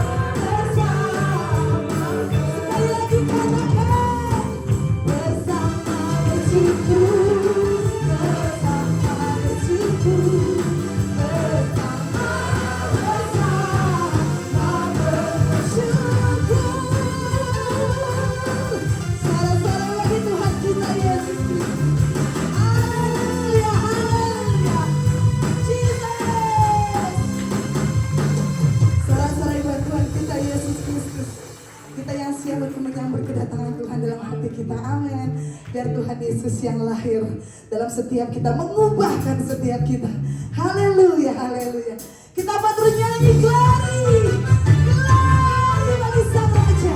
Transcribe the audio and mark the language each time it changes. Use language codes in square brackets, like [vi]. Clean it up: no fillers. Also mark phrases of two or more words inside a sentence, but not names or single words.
[id] Sekali lagi katakan, bersama bersyukur, bersama bersyukur, bersama bersyukur. Salam-salam bagi Tuhan kita Yesus Kristus. Haleluya, haleluya. Jesus. Salam-salam buat Tuhan kita Yesus Kristus. Kita yang siap untuk menyambut kedatangan Tuhan dalam hati kita. Amin. Biar Tuhan Yesus yang lahir dalam setiap kita, mengubahkan setiap kita. Haleluya, haleluya. Kita patut nyanyi [en] glory, glory [id] bagi Sang Raja.